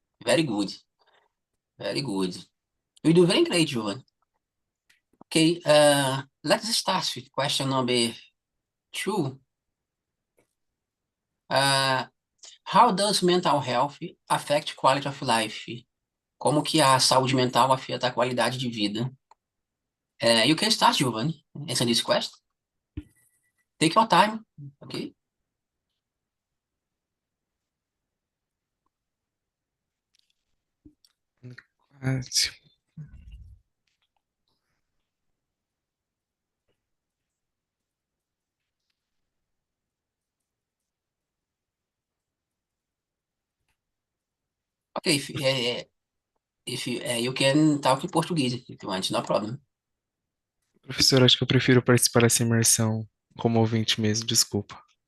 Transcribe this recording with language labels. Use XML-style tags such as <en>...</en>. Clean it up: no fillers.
<en>Very good, very good. You do very great, Jovan. Okay, let's start with question number two. Uh, how does mental health affect quality of life?</en> <pt>Como que a saúde mental afeta a qualidade de vida?</pt> <en>You can start, Giovanni, answer this question. Take your time, okay? Uh, Okay, if you, you can talk in Portuguese if you want, no problem.</en> <pt>Professor, acho que eu prefiro participar dessa imersão como ouvinte mesmo, desculpa.</pt>